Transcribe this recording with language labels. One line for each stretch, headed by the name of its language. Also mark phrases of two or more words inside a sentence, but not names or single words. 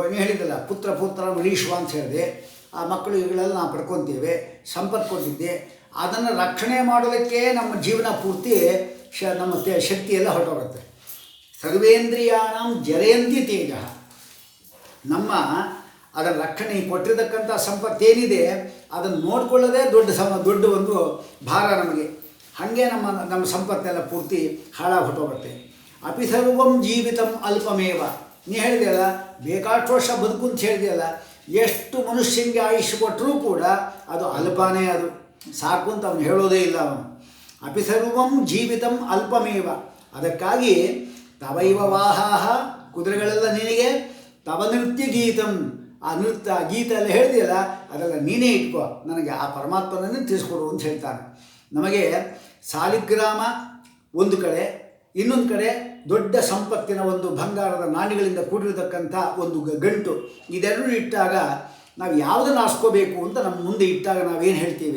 Kannada: ನೀವು ಹೇಳಿದ್ದಲ್ಲ ಪುತ್ರ ಮರೀಶ್ವ ಅಂತ ಹೇಳಿದೆ, ಆ ಮಕ್ಕಳು ಇವುಗಳೆಲ್ಲ ನಾವು ಪಡ್ಕೊತೀವಿ, ಸಂಪತ್ತು ಕೊಟ್ಟಿದ್ದೆ, ಅದನ್ನು ರಕ್ಷಣೆ ಮಾಡೋದಕ್ಕೆ ನಮ್ಮ ಜೀವನ ಪೂರ್ತಿ ನಮ್ಮ ಶಕ್ತಿಯೆಲ್ಲ ಹೊರಟೋಗುತ್ತೆ.
Sanskrit: ಸರ್ವೇಂದ್ರಿಯಾಣಂ ಜರಯಂತಿ ತೇಜ,
Kannada: ನಮ್ಮ ಅದರ ರಕ್ಷಣೆ ಕೊಟ್ಟಿರತಕ್ಕಂಥ ಸಂಪತ್ತೇನಿದೆ ಅದನ್ನು ನೋಡಿಕೊಳ್ಳೋದೇ ದೊಡ್ಡ ಒಂದು ಭಾರ ನಮಗೆ. ಹಾಗೆ ನಮ್ಮ ಸಂಪತ್ತೆಲ್ಲ ಪೂರ್ತಿ ಹಾಳಾಗಿ ಹೊರಟೋಗುತ್ತೆ.
Sanskrit: ಅಪಿ ಸರ್ವಂ ಜೀವಿತಂ ಅಲ್ಪಮೇವ,
Kannada: ನೀ ಹೇಳಿದೆಯಲ್ಲ ಬೇಕಾಷ್ಟು ವರ್ಷ ಬದುಕು ಅಂತ ಹೇಳಿದೆಯಲ್ಲ, ಎಷ್ಟು ಮನುಷ್ಯನಿಗೆ ಆಯುಷ್ಯ ಕೊಟ್ಟರೂ ಕೂಡ ಅದು ಅಲ್ಪನೇ, ಅದು ಸಾಕು ಅಂತ ಅವನು ಹೇಳೋದೇ ಇಲ್ಲ. ಅವನು
Sanskrit: ಅಪಿ ಸರ್ವಂ ಜೀವಿತಂ ಅಲ್ಪಮೇವ,
Kannada: ಅದಕ್ಕಾಗಿ
Sanskrit: ತವೈವ ವಾಹಾಹ,
Kannada: ಕುದುರೆಗಳೆಲ್ಲ ನಿನಗೆ,
Sanskrit: ತವ ನೃತ್ಯ ಗೀತಂ,
Kannada: ಆ ನೃತ್ಯ ಗೀತ ಎಲ್ಲ ಹೇಳಿದೆಯಲ್ಲ ಅದೆಲ್ಲ ನೀನೇ ಇಟ್ಕೋ, ನನಗೆ ಆ ಪರಮಾತ್ಮನನ್ನೇ ತಿಳಿಸ್ಕೊಡು ಅಂತ ಹೇಳ್ತಾನೆ. ನಮಗೆ ಸಾಲಿಗ್ರಾಮ ಒಂದು ಕಡೆ, ಇನ್ನೊಂದು ಕಡೆ ದೊಡ್ಡ ಸಂಪತ್ತಿನ ಒಂದು ಬಂಗಾರದ ನಾಣ್ಯಗಳಿಂದ ಕೂಡಿರತಕ್ಕಂಥ ಒಂದು ಗಂಟು, ಇದೆರಡೂ ಇಟ್ಟಾಗ ನಾವು ಯಾವುದನ್ನು ಆರಿಸ್ಕೋಬೇಕು ಅಂತ ನಮ್ಮ ಮುಂದೆ ಇಟ್ಟಾಗ ನಾವೇನು ಹೇಳ್ತೀವಿ?